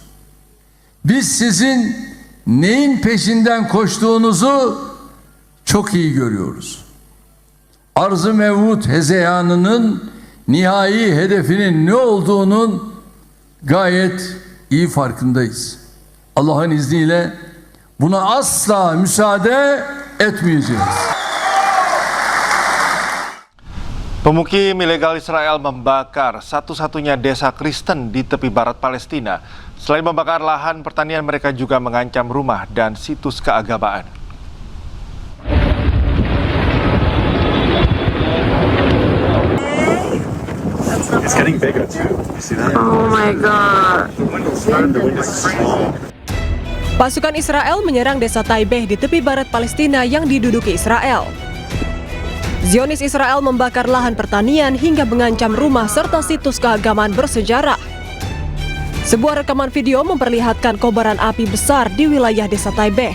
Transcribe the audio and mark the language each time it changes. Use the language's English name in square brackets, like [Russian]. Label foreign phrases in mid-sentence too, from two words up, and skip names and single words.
[Turkish] Biz sizin neyin peşinden koştuğunuzu çok iyi görüyoruz. Arz-ı mevut hezeyanının nihai hedefinin ne olduğunun gayet iyi farkındayız. Allah'ın izniyle buna asla müsaade etmeyeceğiz. [Indonesian] Pemukim ilegal Israel membakar satu-satunya desa Kristen di tepi barat Palestina. Selain membakar lahan pertanian, mereka juga mengancam rumah dan situs keagamaan. [English] It's getting bigger too. You see that? Oh my God. [Indonesian] Pasukan Israel menyerang desa Taibeh di tepi barat Palestina yang diduduki Israel. Zionis Israel membakar lahan pertanian hingga mengancam rumah serta situs keagamaan bersejarah. Sebuah rekaman video memperlihatkan kobaran api besar di wilayah desa Taibeh.